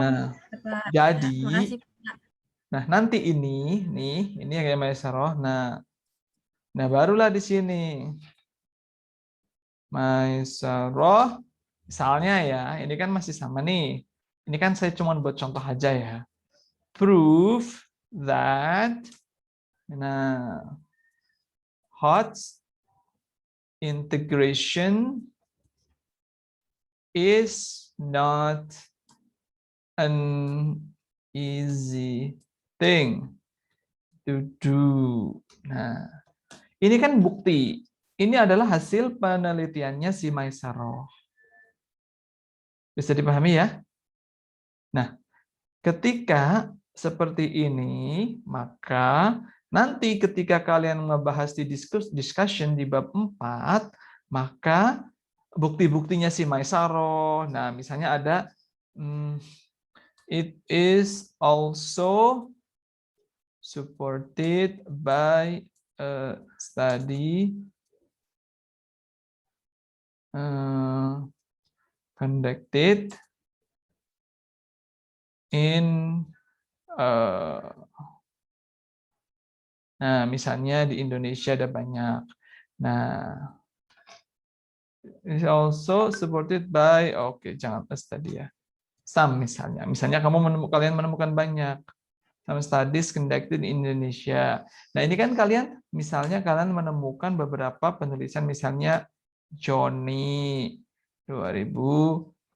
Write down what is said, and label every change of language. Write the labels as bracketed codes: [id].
[id] Nah, jadi, nah nanti ini yang kayak Maisaro. Nah, barulah di sini Maisaro, misalnya ya, ini kan masih sama nih. Ini kan saya cuma buat contoh aja ya. [en] Prove that, nah, HOTS integration is not an easy thing to do. [id] Nah, ini kan bukti. Ini adalah hasil penelitiannya si Maisaro. Bisa dipahami ya? Nah, ketika seperti ini, maka nanti ketika kalian membahas di discussion di bab 4, maka bukti-buktinya si Maisaro, nah misalnya ada [en] it is also supported by a study conducted in [id] nah misalnya di Indonesia ada banyak. Nah, [en] is also supported by, [id] oke, jangan plus tadi ya. Some misalnya. Misalnya kalian menemukan banyak. [en] Some studies conducted in Indonesia. [id] Nah, ini kan kalian misalnya kalian menemukan beberapa penulisan, misalnya Johnny 2018.